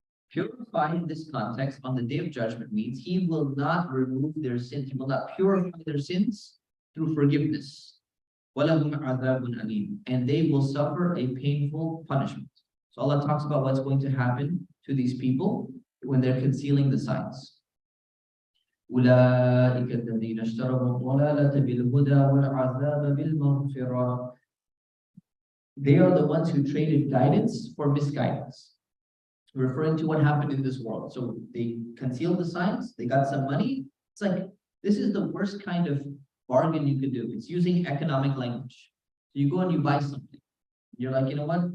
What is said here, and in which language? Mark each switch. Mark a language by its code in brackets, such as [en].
[en] Purify in this context on the day of judgment means He will not remove their sins. He will not purify their sins through forgiveness. [ar] وَلَهُمْ عَذَابٌ أَلِيمٌ. [en] And they will suffer a painful punishment. So Allah talks about what's going to happen to these people when they're concealing the signs. [ar] أولئك الذين اشتروا الضلالة بالهدى والعذاب بالمغفرة. [en] They are the ones who traded guidance for misguidance, referring to what happened in this world. So they concealed the signs, they got some money. It's like, this is the worst kind of bargain you could do. It's using economic language. So you go and you buy something. You're like, you know what?